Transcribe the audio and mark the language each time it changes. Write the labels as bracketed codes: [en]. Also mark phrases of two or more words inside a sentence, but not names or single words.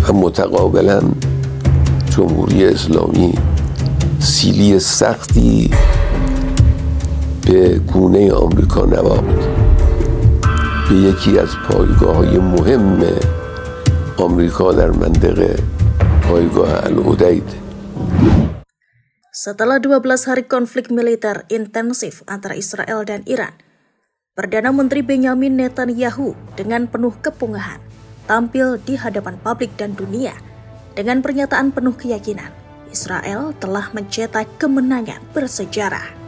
[fa] متقابلا جمهوری اسلامی سیلی سختی به گونه آمریکا نواخت، به یکی از پایگاه‌های مهم آمریکا در منطقه، پایگاه العدید. [id] Setelah 12 hari konflik militer intensif antara Israel dan Iran, Perdana Menteri Benjamin Netanyahu dengan penuh kepungahan tampil di hadapan publik dan dunia dengan pernyataan penuh keyakinan Israel telah mencetak kemenangan bersejarah.